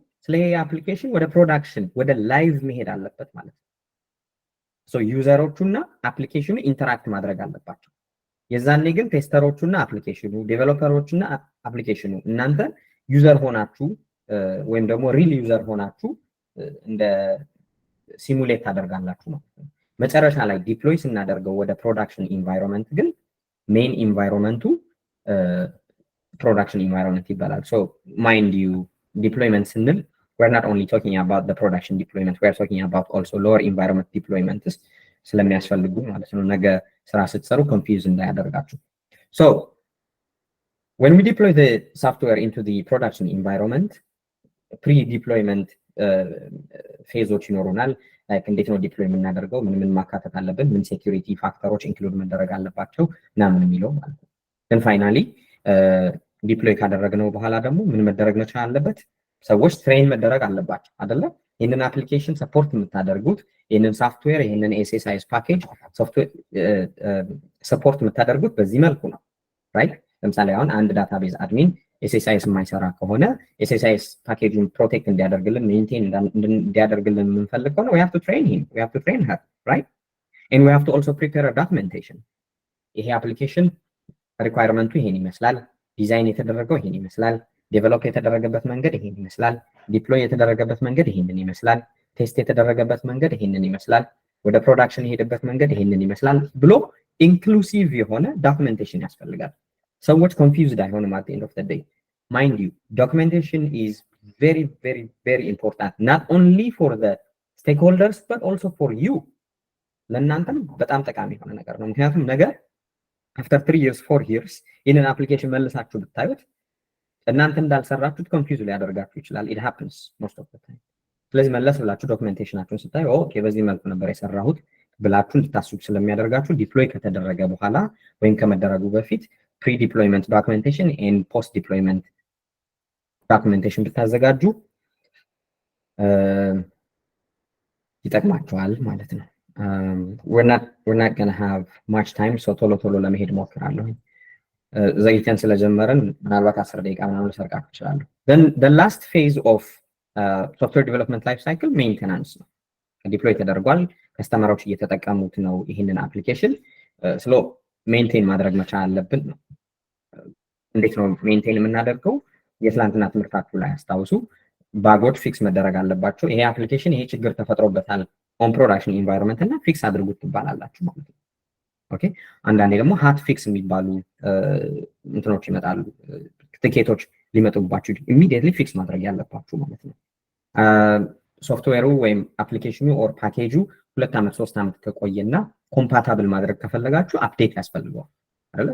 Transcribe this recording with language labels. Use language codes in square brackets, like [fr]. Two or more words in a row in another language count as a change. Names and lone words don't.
[am] ስለዚህ አፕሊኬሽን ወደ ፕሮዳክሽን ወደ ላይቭ መሄድ አለበት ማለት ነው። ሶ ዩዘሮቹና አፕሊኬሽኑ ኢንተራክት ማድረግ አለባቸው። የዛኔ ግን ቴስተሮቹና አፕሊኬሽኑ፣ ዴቨሎፐሮቹና አፕሊኬሽኑ እናንተ ዩዘር ሆናችሁ ወይም ደግሞ [en] real user [am] ሆናችሁ እንደ ሲሙሌት ታደርጋላችሁ ማለት ነው። መጨረሻ ላይ ዲፕሎይ ስናደርገው ወደ [en] production environment [am] ግን [en] main environment production environment [am] ይባላል። [en] so mind you deployment [am] ስንል [en] we're not only talking about the production deployment, we're talking about also lower environment deployments [am] ስለሚያስፈልጉ ማለት ነው። ነገ ስራ ስትሰሩ ኮንፊውዝ እንዳያደርጋችሁ። [en] so when we deploy the software into the production environment, pre-deployment [am] ፌዞች ይኖሩናል። ላይክ እንዴት ነው ዲፕሎይ የምናደርገው፣ ምን ማካተት አለብን፣ ምን [en] security factors [am] ኢንክሉድ መደረግ አለባቸው ምናምን የሚለው ማለት ነው። ግን ፋይናሊ ዲፕሎይ ካደረግነው በኋላ ደግሞ ምን መደረግ መቻል አለበት? ሰዎች ትሬን መደረግ አለባቸው አይደለ? ይህንን አፕሊኬሽን ሰፖርት የምታደርጉት ይህንን ሶፍትዌር ይህንን [en] SSIS package software [am] ሰፖርት የምታደርጉት በዚህ መልኩ ነው ራይት። ለምሳሌ አሁን አንድ [en] database admin [am] ኤስኤስአይኤስ የማይሰራ ከሆነ [en] SSIS package [am] ፕሮቴክት እንዲያደርግልን ሜንቴን እንዲያደርግልን የምንፈልግ ከሆነ [en] we have to train him, we have to train her, right? And we have to also prepare a documentation. [am] ይሄ አፕሊኬሽን ሪኳየርመንቱ ይሄን ይመስላል፣ ዲዛይን የተደረገው ይሄን ይመስላል፣ ዴቨሎፕ የተደረገበት መንገድ ይሄን ይመስላል፣ ዲፕሎይ የተደረገበት መንገድ ይሄንን ይመስላል፣ ቴስት የተደረገበት መንገድ ይሄንን ይመስላል፣ ወደ ፕሮዳክሽን የሄደበት መንገድ ይሄንን ይመስላል ብሎ ኢንክሉሲቭ የሆነ ዶክመንቴሽን ያስፈልጋል። ሰዎች ኮንፊውዝድ አይሆንም [en] at the end of the day. Mind you, documentation is very, very, very important, not only for the stakeholders, but also for you. [am] ለእናንተም በጣም ጠቃሚ የሆነ ነገር ነው። ምክንያቱም ነገር [en] after 3 years 4 years [am] ይህንን አፕሊኬሽን መልሳችሁ ብታዩት እናንተ እንዳልሰራችሁት ኮንፊውዝ ሊያደርጋችሁ ይችላል። [en] it happens most of the time። [am] ስለዚህ መለስ ብላችሁ ዶክመንቴሽናችሁን ስታዩ ኦኬ በዚህ መልኩ ነበር የሰራሁት ብላችሁ እንድታስቡ ስለሚያደርጋችሁ ዲፕሎይ ከተደረገ በኋላ ወይም ከመደረጉ በፊት [en] pre deployment documentation and post deployment documentation [am] ብታዘጋጁ ይጠቅማችኋል ማለት ነው። [en] we're not going to have much time, so [am] ቶሎ ለመሄድ ሞክራለሁ። ዘግይተን ስለጀመረን ምናልባት 10 ደቂቃ ምናምን ልሰርቃችሁ እችላለሁ። [en] then the last phase of software development life cycle maintenance [am] ነው። ዲፕሎይ ተደርጓል፣ ከስተመሮች እየተጠቀሙት ነው ይሄንን አፕሊኬሽን ስሎ ሜንቴን ማድረግ መቻል አለብን ነው። እንዴት ነው ሜንቴን የምናደርገው? የትላንትና ትምህርታችሁ ላይ አስታውሱ። ባጎች ፊክስ መደረግ አለባቸው። ይሄ አፕሊኬሽን ይሄ ችግር ተፈጥሮበታል [en] on production environment [am] እና ፊክስ አድርጉት ትባላላችሁ ማለት ነው። ኦኬ አንዳንዴ ደግሞ [en] hot fix [am] የሚባሉ እንትኖች ይመጣሉ፣ ትኬቶች ሊመጡባችሁ ኢሚዲየትሊ ፊክስ ማድረግ ያለባችሁ ማለት ነው። ሶፍትዌሩ ወይም አፕሊኬሽኑ [en] or package [am] 2 ዓመት 3 ዓመት ከቆየና ኮምፓታብል ማድረግ ከፈለጋችሁ አፕዴት ያስፈልገዋል አይደል?